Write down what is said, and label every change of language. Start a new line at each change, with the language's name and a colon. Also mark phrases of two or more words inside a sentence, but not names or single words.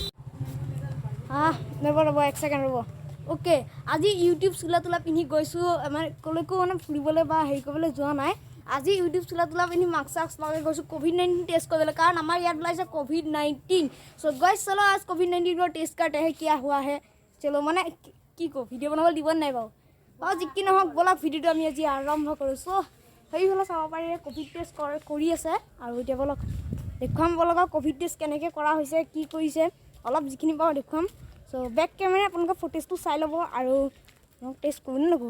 Assamese: ৰ'ব 1 ছেকেণ্ড ৰ'ব। অ'কে, আজি ইউটিউব চোলা তোলা পিন্ধি গৈছোঁ, মানে ক'লৈকো মানে ফুৰিবলৈ বা হেৰি কৰিবলৈ যোৱা নাই। আজি ইউটিউব চোলা তোলা পিন্ধি মাস্ক চাস্ক লগাই গৈছোঁ
English: covid-19 test
Assamese: কৰিবলৈ, কাৰণ আমাৰ ইয়াত ওলাইছে ক'ভিড-19।
English: So guys
Hindi: चलो आज ক'ভিড-19 का टेस्ट करते हैं क्या हुआ है।
Assamese: चलो মানে কি কো ভিডিঅ' বনাবলৈ দিব নাই বাৰু যি কি নহওক বলক ভিডিঅ'টো আমি আজি আৰম্ভ কৰোঁ। চ' সেইফালে চাব পাৰি
English: covid test
Assamese: কৰি আছে, আৰু এতিয়া বলক দেখুৱাম বলক
English: covid test
Assamese: কেনেকৈ কৰা হৈছে, কি কৰিছে অলপ যিখিনি পাওঁ দেখুৱাম। চ'
English: back camera
Assamese: আপোনালোকে ফুটেজটো চাই ল'ব, আৰু মোক টেষ্ট কৰোঁ নে নকৰোঁ।